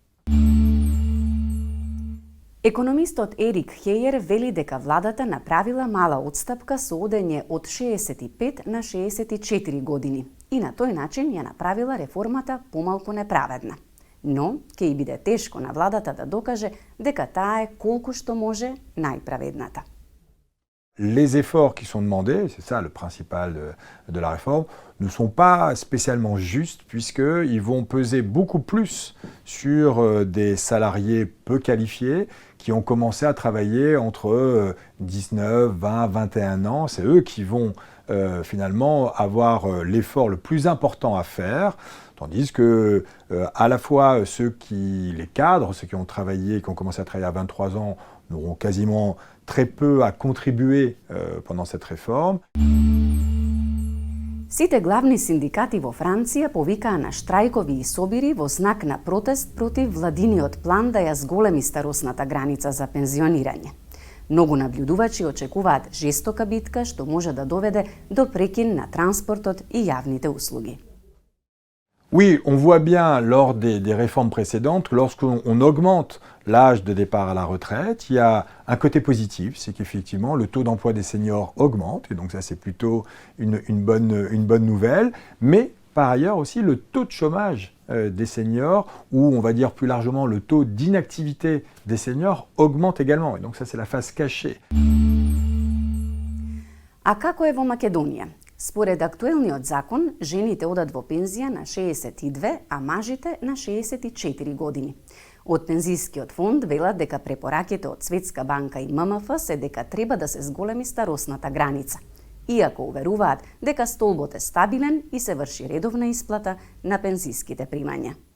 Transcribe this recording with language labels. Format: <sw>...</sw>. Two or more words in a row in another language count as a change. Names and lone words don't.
<mk>Економистот Ерик Хејер вели дека владата направила мала отстапка со одење од 65 на 64 години и на тој начин ја направила реформата помалку неправедна. Но ќе и биде тешко на владата да докаже дека таа е колку што може најправедната.</mk> <fr>Les efforts qui sont demandés, c'est ça le principal de la réforme, ne sont pas spécialement justes puisqu'ils vont peser beaucoup plus sur des salariés peu qualifiés qui ont commencé à travailler entre 19, 20, 21 ans. C'est eux qui vont finalement avoir l'effort le plus important à faire, tandis que à la fois les cadres, ceux qui ont travaillé, qui ont commencé à travailler à 23 ans, n'auront quasiment très peu à contribuer pendant cette réforme.</fr> <mk>Сите главни синдикати во Франција повикаа на штрајкови и собири во знак на протест против владиниот план да ја зголеми старосната граница за пензионирање. Многу наблюдувачи очекуваат жестока битка што може да доведе до прекин на транспортот и јавните услуги.</mk> <fr>Oui, on voit bien lors des réformes précédentes que lorsqu'on augmente l'âge de départ à la retraite, il y a un côté positif, c'est qu'effectivement le taux d'emploi des seniors augmente, et donc ça c'est plutôt une bonne nouvelle, mais par ailleurs aussi le taux de chômage des seniors, ou on va dire plus largement le taux d'inactivité des seniors augmente également, et donc ça c'est la face cachée.</fr> <mk>А како е во Македонија? Според актуелниот закон, жените одат во пензија на 62, а мажите на 64 години. Од пензискиот фонд велат дека препораките од Светска банка и ММФ се дека треба да се зголеми старосната граница, иако уверуваат дека столбот е стабилен и се врши редовна исплата на пензиските примања.</mk>